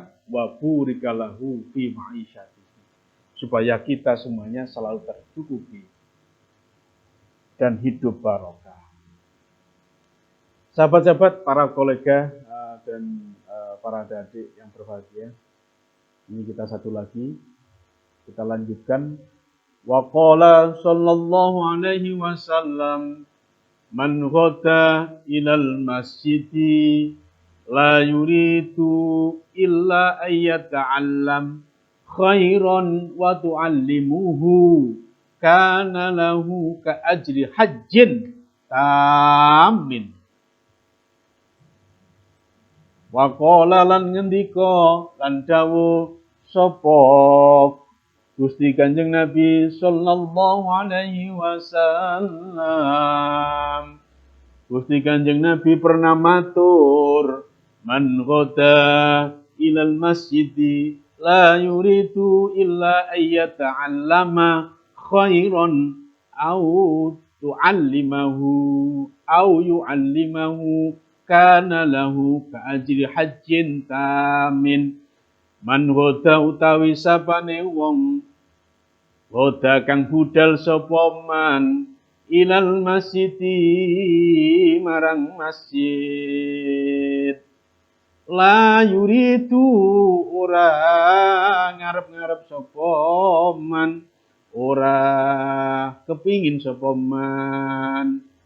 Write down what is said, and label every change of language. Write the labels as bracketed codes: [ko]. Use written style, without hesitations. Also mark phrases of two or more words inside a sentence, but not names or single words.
[ar] وبورك له في معيشته. [id] Supaya kita semuanya selalu tercukupi dan hidup barokah. Sahabat-sahabat, para kolega dan para adik yang berbahagia, ini kita satu lagi, kita lanjutkan. [ar] وقال صلى الله عليه وسلم من غدا إلى المسجد لا يريد إلا أن يتعلم خيرا وتعلمه كان له كأجر حاج تام. وقال [jv] lan ngendika lan dawuh sapa Gusti Kanjeng Nabi [ar] صلى الله عليه وسلم. [jv] Gusti Kanjeng Nabi pernah matur, [ar] من غدا إلى المسجد لا يريد إلا أن يتعلم خيرا أو يعلمه كان له كأجر حاج تام. من غدا [jv] utawi sapane wong ghada kang budal sapa man [ar] إلى المسجد [jv] marang masjid [ar] لا يريد [jv] ora ngarep-ngarep sapa man, ora kepingin sapa man,